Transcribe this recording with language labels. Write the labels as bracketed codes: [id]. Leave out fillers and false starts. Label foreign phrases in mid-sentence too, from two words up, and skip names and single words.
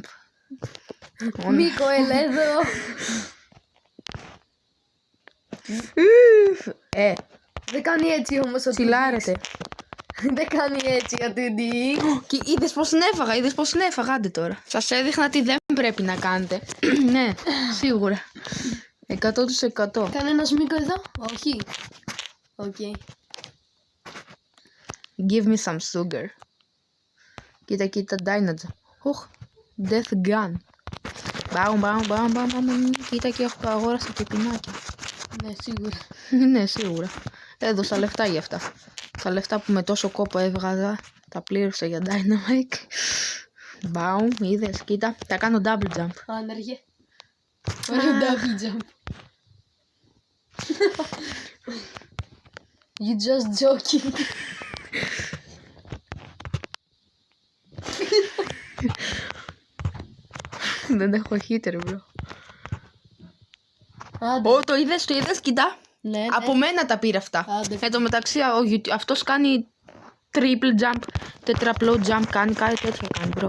[el] Μίκο, έλα εδώ. Δεν κάνει έτσι όμως ο Τσιλάρετε. Δεν κάνει έτσι ο Dix. Και είδες πως την έφαγα, άντε τώρα. Σας έδειχνα τι δεν πρέπει να κάνετε. Ναι, σίγουρα. 100%. Κανένας Μίκο εδώ, όχι. Οκ. [en] Give me some sugar. Κοίτα, Dynajump. Death gun. [el] Μπαμ. Κοίτα και έχω αγόρασα και πινάκια. Ναι, σίγουρα. Ναι, σίγουρα. Έδωσα λεφτά για αυτά. Τα λεφτά που με τόσο κόπο έβγαζα, τα πλήρωσα για Dynamic. Μπαμ, είδες, κοίτα. Τα κάνω [en] double jump. [el] Άνεργε. Ωραίο [en] double jump. You just joking. [el] Δεν έχω [en] hitter, bro. [el] Άντε. Το είδες, κοίτα. Ναι. Από μένα τα πήρε αυτά. Άντε. Εν τω μεταξύ, αυτός κάνει [en] triple jump, [el] τετραπλό jump, κάνει κάτι τέτοια κάνει, bro.